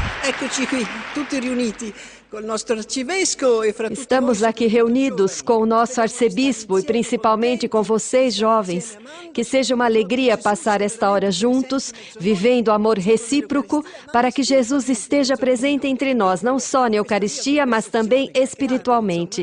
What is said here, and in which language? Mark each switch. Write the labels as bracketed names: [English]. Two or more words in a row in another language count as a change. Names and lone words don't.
[Italian] Eccoci qui, tutti riuniti col nostro arcivescovo e fra tutti [Portuguese] Estamos [Italian] voi, [Portuguese] aqui reunidos com o nosso arcebispo e principalmente com vocês, jovens. Que seja uma alegria passar esta hora juntos, vivendo o amor recíproco, para que Jesus esteja presente entre nós, não só na Eucaristia, mas também espiritualmente.